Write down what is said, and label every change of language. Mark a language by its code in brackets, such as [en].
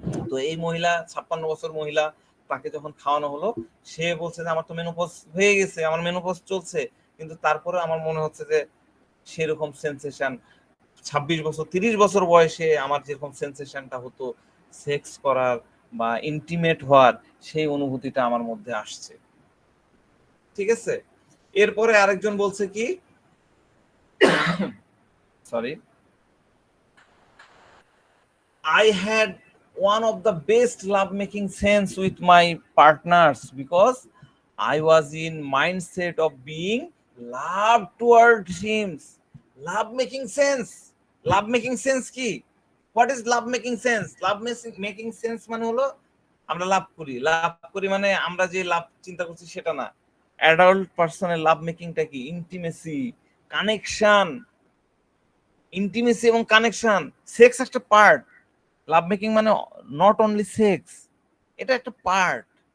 [bn] তো এই মহিলা 56 বছর মহিলা, তাকে যখন খাওয়ানো হলো সে বলছে যে আমার তো মেনোপজ হয়ে গেছে, আমার মেনোপজ চলছে, কিন্তু তারপরে আমার মনে হচ্ছে যে সেরকম সেন্সেশন 26 বছর 30 বছর বয়সে আমার যেরকম সেন্সেশনটা হতো সেক্স করার বা ইন্টিমেট হওয়ার, সেই অনুভূতিটা আমার মধ্যে আসছে। ঠিক আছে, এরপরে আরেকজন বলছে কি, sorry, [en] I had one of the best love making sense with my partners because I was in mindset of being love towards him. Love making sense. Love making sense কি? What is love making sense? [bn] Love making sense মানে হলো আমরা লাভ করি মানে আমরা যে লাভ চিন্তা করছি সেটা না। অ্যাডাল্ট পার্সনের লাভ মেকিংটা কি? ইন্টিমেসি, কানেকশন, ইন্টিমেসি এবং কানেকশন। সেক্স একটা পার্ট, লাভ মেকিং মানে নট অনলি সেক্স, এটা একটা পার্ট।